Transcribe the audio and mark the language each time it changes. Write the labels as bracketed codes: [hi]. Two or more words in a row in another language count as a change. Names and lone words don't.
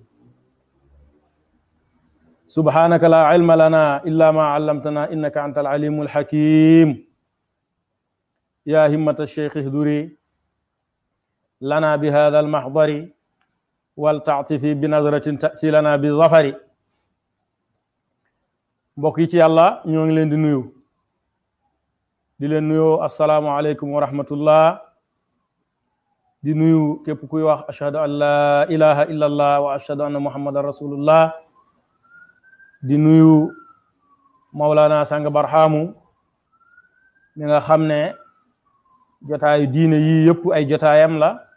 [ar] سبحانك لا علم لنا إلا ما علمتنا إنك أنت العليم الحكيم يا همة الشيخ اهدري لنا بهذا المحضر ولتعطفي بنظرة تأتي لنا بالظفر [wo] mbokk yi ci yàlla ñoo ngi leen di nuyu di leen nuyoo [ar] السلام عليكم ورحمة الله [wo] di nuyu képp kuy wax [ar] أشهد أن لا إله إلا الله وأشهد أن محمدا رسول الله [wo] di nuyu Maulana Sang Barhamu mi nga xam ne jotaayu diine yii yëpp ay jotaayam la